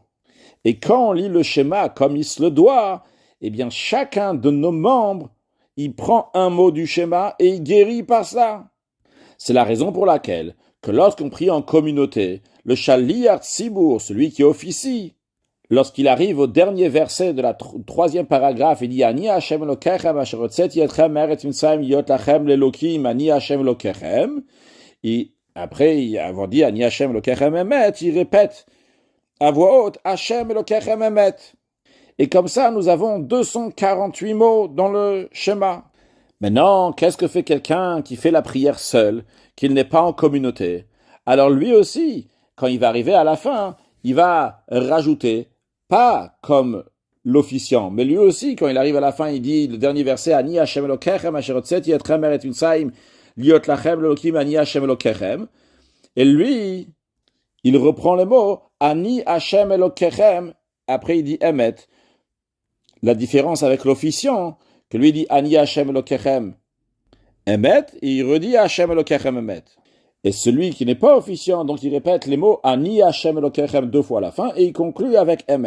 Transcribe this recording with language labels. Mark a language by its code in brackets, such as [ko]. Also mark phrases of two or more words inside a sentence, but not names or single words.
[fr] Et quand on lit le Shema comme il se le doit, eh bien chacun de nos membres, il prend un mot du Shema et il guérit par ça. C'est la raison pour laquelle que lorsqu'on prie en communauté, le [he] שליח ציבור, [fr] celui qui officie, lorsqu'il arrive au dernier verset de la troisième paragraphe, il dit [he] אני ה' אלקיכם אשר הוצאתי אתכם מארץ מצרים להיות לכם לאלקים אני ה' אלקיכם. [fr] Et après avoir dit [he] אני ה' אלקיכם אמת, [fr] il répète à voix haute [he] ה' אלקיכם אמת. [fr] Et comme ça, nous avons 248 mots dans le schéma. Maintenant, qu'est-ce que fait quelqu'un qui fait la prière seul, qu'il n'est pas en communauté? Alors lui aussi, quand il va arriver à la fin, il va rajouter, pas comme l'officiant, mais lui aussi, quand il arrive à la fin, il dit le dernier verset, [he] אני ה' אלקיכם אשר הוצאתי אתכם מארץ מצרים להיות לכם לאלקים אני ה' אלקיכם. [fr] Et lui, il reprend les mots, [he] אני ה' אלקיכם, [fr] après il dit Emet. La différence avec l'officiant, que lui dit [he] אני ה' אלקיכם אמת, [fr] et il redit [he] ה' אלקיכם אמת. [fr] Et celui qui n'est pas officiant, donc il répète les mots [he] אני ה' אלקיכם [fr] 2 fois à la fin, et il conclut avec Emet.